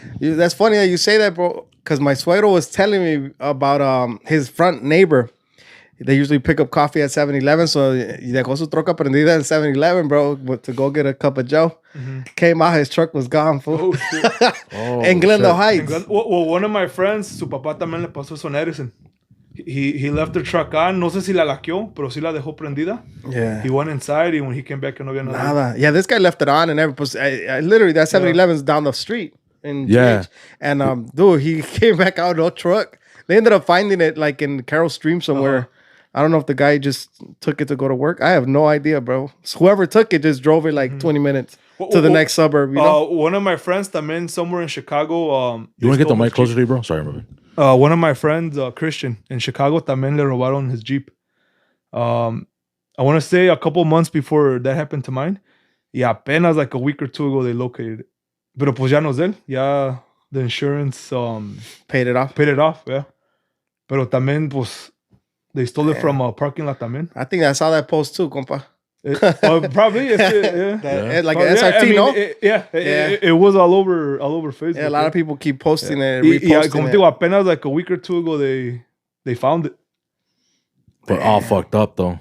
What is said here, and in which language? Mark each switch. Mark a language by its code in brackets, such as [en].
[en] That's funny that you say that, bro. Because my suegro was telling me about his front neighbor. They usually pick up coffee at 7-Eleven. So [es] dejó su troca prendida [en] at 7-Eleven, bro, to go get a cup of Joe. Came out, his truck was gone, fool. Oh, shit. In Glendale Heights. Well, one of my friends, [es] su papá también le pasó eso en Edison. [en] He left the truck on. [es] No sé si la laqueó, pero sí la dejó prendida. [en] Yeah. He went inside and when he came back, [es] no había nada. Nada. [en] Yeah, this guy left it on and everything. I literally, that 7-Eleven's down the street in Yeah. GH. And dude, he came back out, no truck. They ended up finding it like in Carroll Stream somewhere. I don't know if the guy just took it to go to work. I have no idea, bro. So whoever took it just drove it like 20 minutes to the next suburb, you know? One of my friends también somewhere in Chicago. You want to get the mic closer to you, bro? Sorry, brother. One of my friends, Christian, in Chicago, [es] también le robaron [en] his Jeep. I want to say a couple months before that happened to mine. Yeah, apenas like a week or two ago, they located it. [es] Pero pues ya no es de él. Ya [en] the insurance Paid it off. paid it off, yeah. [es] Pero también, pues, [en] they stole it from a parking lot también. I think I saw that post too, compa. Probably, yeah. Like Yeah, SRT, I mean, no? It was all over Facebook. Yeah, a lot of people keep posting it, [es] Y [en] reposting [es] como [en] it. [es] te digo, apenas [en] like a week or two ago, they found it. But all fucked up though.